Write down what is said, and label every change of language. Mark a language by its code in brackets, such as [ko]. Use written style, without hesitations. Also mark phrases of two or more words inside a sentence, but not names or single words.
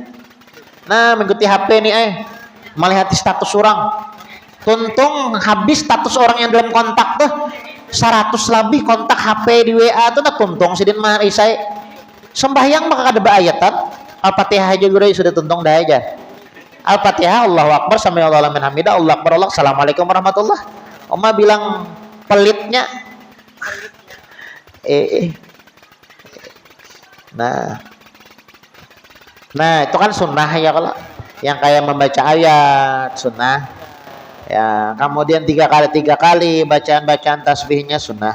[id] Nah mengikuti HP nih melihat status orang. [bjn] Tuntung habis status orang yang dalam kontak tuh 100 lebih kontak HP di WA tuh nak tuntung sidin mah isai. Sembahyang maka kada baayatan. Al-Fatihah aja gue sudah tuntung dah aja. [ar] الفاتحة الله أكبر سمع الله لمن حمده الله أكبر الله السلام عليكم ورحمة الله. [id] Oma bilang pelitnya nah itu kan sunnah ya kalau yang kayak membaca ayat sunnah ya, kemudian 3 kali bacaan tasbihnya sunnah.